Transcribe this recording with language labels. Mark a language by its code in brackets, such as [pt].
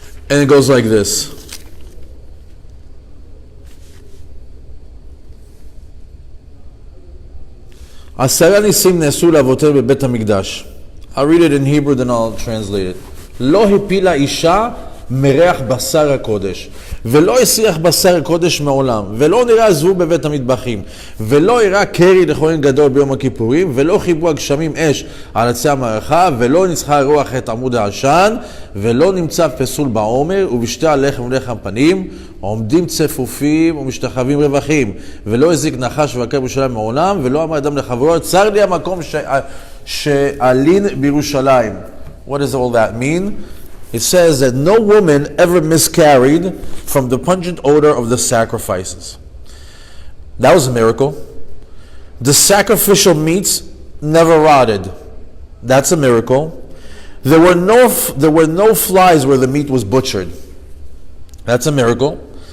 [en] And it goes like this. [he] Asara nisim ne'asu la'avoter beBet HaMikdash. [en] I'll read it in Hebrew, then I'll translate it. [he] Lo hipila isha מריח בשר הקודש, ולא הסריח בשר הקודש מעולם, ולא נראה זבוב בבית המטבחים, ולא הראה קרי לכהן גדול ביום הכיפורים, ולא חיבו הגשמים אש על עצי המערכה, ולא ניצחה רוח את עמוד העשן, ולא נמצא פסול בעומר, ובשתי הלחם ולחם פנים, עומדים צפופים ומשתחווים רווחים, ולא הזיק נחש ובקר בירושלים מעולם, ולא אמר אדם לחברו, צר לי המקום שעלין בירושלים. [en] What does all that mean? It says that no woman ever miscarried from the pungent odor of the sacrifices. That was a miracle. The sacrificial meats never rotted. That's a miracle. There were no flies where the meat was butchered. That's a miracle.